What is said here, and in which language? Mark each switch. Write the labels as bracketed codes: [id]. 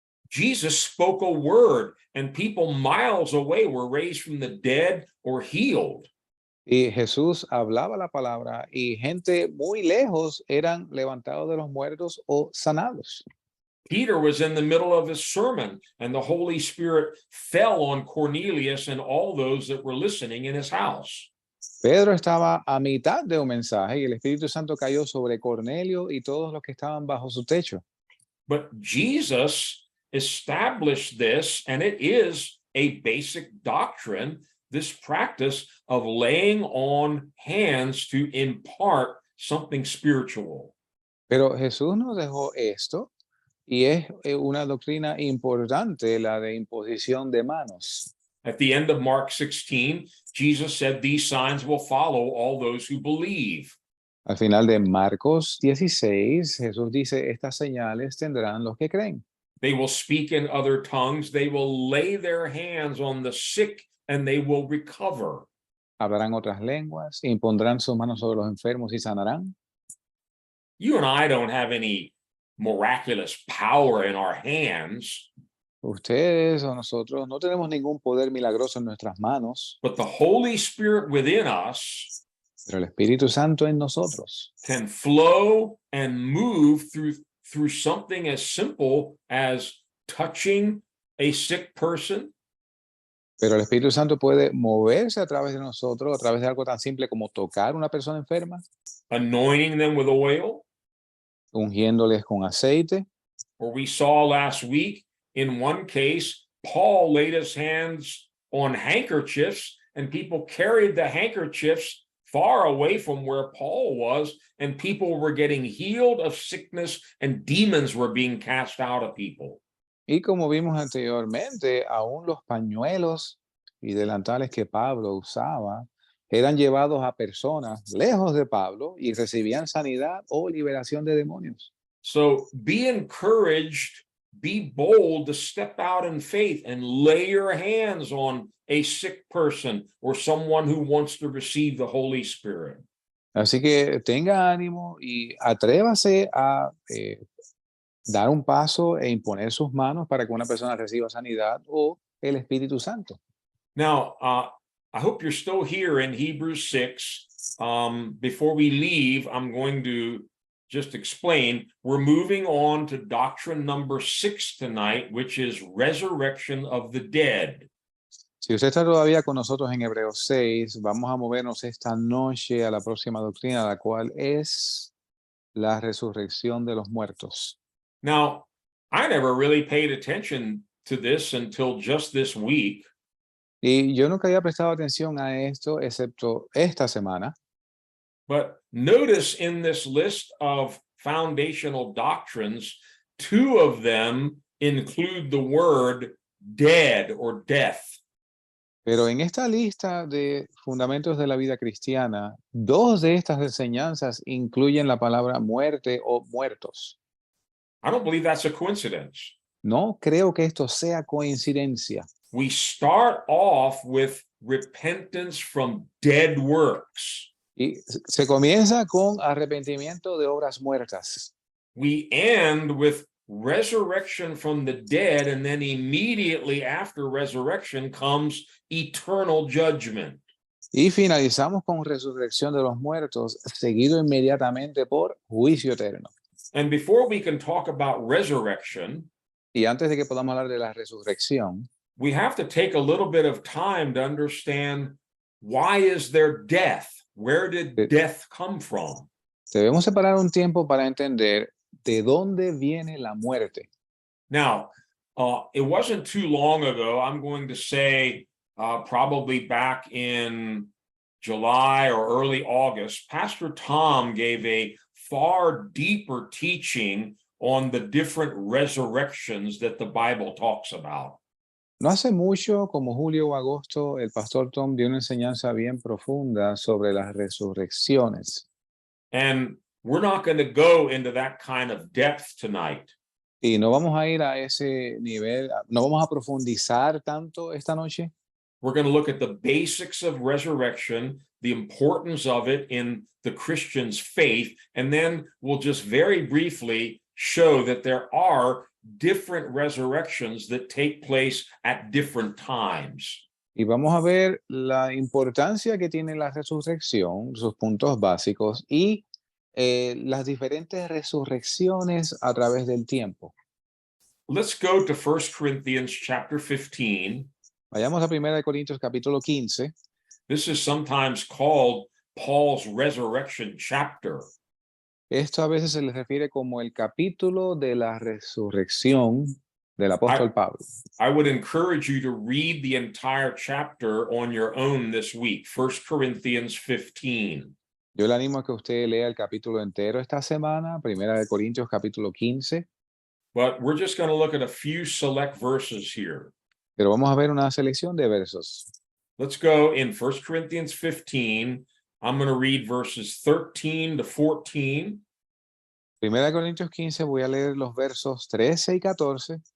[en] Jesus spoke a word, and people miles away were raised from the dead or healed. [es] Y Jesús hablaba la palabra y gente muy lejos eran levantados de los muertos o sanados. [en] Peter was in the middle of his sermon, and the Holy Spirit fell on Cornelius and all those that were listening in his house. [es] Pedro estaba a mitad de un mensaje y el Espíritu Santo cayó sobre Cornelio y todos los que estaban bajo su techo. [en] But Jesus established this, and it is a basic doctrine, this practice of laying on hands to impart something spiritual. [es] Pero Jesús nos dejó esto y es una doctrina importante, la de imposición de manos. [en] At the end of Mark 16, Jesus said, "These signs will follow all those who believe." [es] Al final de Marcos 16, Jesús dice, estas señales tendrán los que creen. [en] They will speak in other tongues. They will lay their hands on the sick and they will recover. [es] Hablarán otras lenguas, impondrán sus manos sobre los enfermos y sanarán. [en] You and I don't have any miraculous power in our hands, [es] Ustedes o nosotros no tenemos ningún poder milagroso en nuestras manos, [en] but the Holy Spirit within us [es] pero el Espíritu Santo en nosotros [en] can flow and move through something as simple as touching a sick person, [es] Pero el Espíritu Santo puede moverse a través de nosotros, a través de algo tan simple como tocar a una persona enferma, [en] anointing them with oil, [es] ungiéndoles con aceite. [en] or we saw last week in one case, Paul laid his hands on handkerchiefs and people carried the handkerchiefs far away from where Paul was, and people were getting healed of sickness and demons were being cast out of people. [es] Y como vimos anteriormente, aún los pañuelos y delantales que Pablo usaba eran llevados a personas lejos de Pablo y recibían sanidad o liberación de demonios. [en] So be encouraged, be bold to step out in faith and lay your hands on a sick person or someone who wants to receive the Holy Spirit. [es] Así que tenga ánimo y atrévase a dar un paso e imponer sus manos para que una persona reciba sanidad o el Espíritu Santo. [en] Now, I hope you're still here in Hebrews 6. Before we leave, I'm going to just explain. We're moving on to doctrine number 6 tonight, which is resurrection of the dead. [es] Si usted está todavía con nosotros en Hebreos 6, vamos a movernos esta noche a la próxima doctrina, la cual es la resurrección de los muertos. [en] Now, I never really paid attention to this until just this week. [es] Y yo nunca había prestado atención a esto, excepto esta semana. [en] But notice in this list of foundational doctrines, 2 of them include the word dead or death. [es] Pero en esta lista de fundamentos de la vida cristiana, 2 de estas enseñanzas incluyen la palabra muerte o muertos. [en] I don't believe that's a coincidence. [es] No creo que esto sea coincidencia. [en] We start off with repentance from dead works. [es] Y se comienza con arrepentimiento de obras muertas. [en] We end with resurrection from the dead, and then immediately after resurrection comes eternal judgment. [es] Y finalizamos con resurrección de los muertos, seguido inmediatamente por juicio eterno. [en] And before we can talk about resurrection, [es] Y antes de que podamos hablar de la resurrección, [en] we have to take a little bit of time to understand, why is there death? Where did death come from? [es] debemos separar un tiempo para entender de dónde viene la muerte. [en] Now, it wasn't too long ago, I'm going to say probably back in July or early August, Pastor Tom gave a far deeper teaching on the different resurrections that the Bible talks about. [es] No hace mucho, como julio o agosto, el pastor Tom dio una enseñanza bien profunda sobre las resurrecciones. [en] And We're not going to go into that kind of depth tonight. [es] Y no vamos a ir a ese nivel, no vamos a profundizar tanto esta noche. [en] We're going to look at the basics of resurrection, the importance of it in the Christian's faith, and then we'll just very briefly show that there are different resurrections that take place at different times. [es] Y vamos a ver la importancia que tiene la resurrección, sus puntos básicos y las diferentes resurrecciones a través del tiempo. [en] Let's go to 1 Corinthians chapter 15. [es] Vayamos a 1 Corintios capítulo 15. [en] This is sometimes called Paul's resurrection chapter. [es] Esto a veces se le refiere como el capítulo de la resurrección del apóstol Pablo. [en] I would encourage you to read the entire chapter on your own this week, 1 Corinthians 15. [es] Yo le animo a que usted lea el capítulo entero esta semana, 1 Corintios capítulo 15. [en] But we're just going to look at a few select verses here. [es] Pero vamos a ver una selección de versos. [en] Let's go in 1 Corinthians 15. I'm going to read verses 13 to 14. [es] 1 Corintios 15 voy a leer los versos 13 y 14.